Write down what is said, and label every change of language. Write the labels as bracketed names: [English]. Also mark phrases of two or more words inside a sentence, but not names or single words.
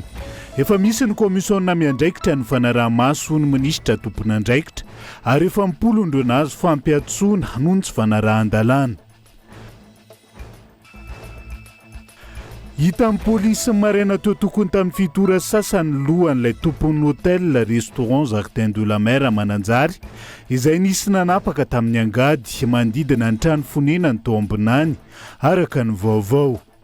[Malagasy] Efa misy ny komisiona miandraikitra ny fanaraha-maso ny minisitra tompon'andraikitra ary efa mpolondro nazo fampiatsoana noho ny tsy fanarahan-dalàna. Hita amin'ny polisy maraina teo tokony tamin'ny fitora sasany lohan'ilay tompon'ny hôtel restaurant Jardin de la Mer Mananjary izay nisy nanapaka tamin'ny angady manodidina ny trano fonenany tao ambinany araka ny vaovao.